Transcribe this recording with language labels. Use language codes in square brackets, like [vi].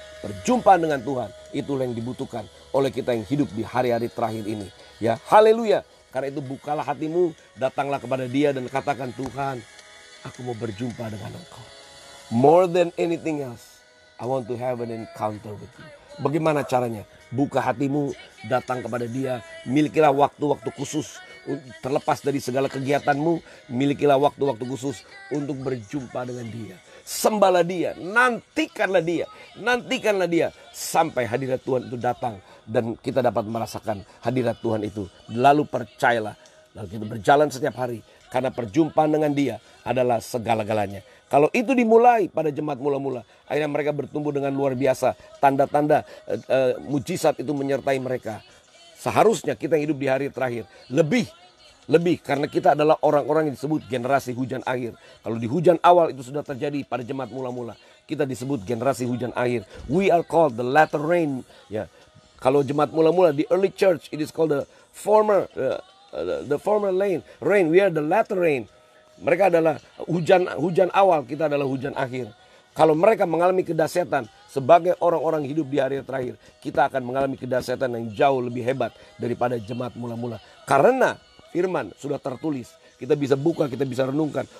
[id] Perjumpaan dengan Tuhan, itulah yang dibutuhkan oleh kita yang hidup di hari-hari terakhir ini. Ya, haleluya. Karena itu bukalah hatimu, datanglah kepada Dia dan katakan, Tuhan, aku mau berjumpa dengan Engkau. [en] More than anything else, I want to have an encounter with you. [id] Bagaimana caranya? Buka hatimu, datang kepada Dia, milikilah waktu-waktu khusus. Terlepas dari segala kegiatanmu, milikilah waktu-waktu khusus untuk berjumpa dengan Dia. Sembahlah Dia, nantikanlah Dia sampai hadirat Tuhan itu datang dan kita dapat merasakan hadirat Tuhan itu. Lalu percayalah, lalu kita berjalan setiap hari karena perjumpaan dengan Dia adalah segala-galanya. Kalau itu dimulai pada jemaat mula-mula, akhirnya mereka bertumbuh dengan luar biasa. Tanda-tanda mujizat itu menyertai mereka. Seharusnya kita yang hidup di hari terakhir lebih karena kita adalah orang-orang yang disebut generasi hujan akhir. Kalau di hujan awal itu sudah terjadi pada jemaat mula-mula, kita disebut generasi hujan akhir. [en] We are called the latter rain. [id] Ya, kalau jemaat mula-mula di [en] early church, it is called the former rain. We are the latter rain. [id] Mereka adalah hujan awal, kita adalah hujan akhir. Kalau mereka mengalami kedahsyatan sebagai orang-orang hidup di hari terakhir, kita akan mengalami kedahsyatan yang jauh lebih hebat daripada jemaat mula-mula. Karena firman sudah tertulis, kita bisa buka, kita bisa renungkan.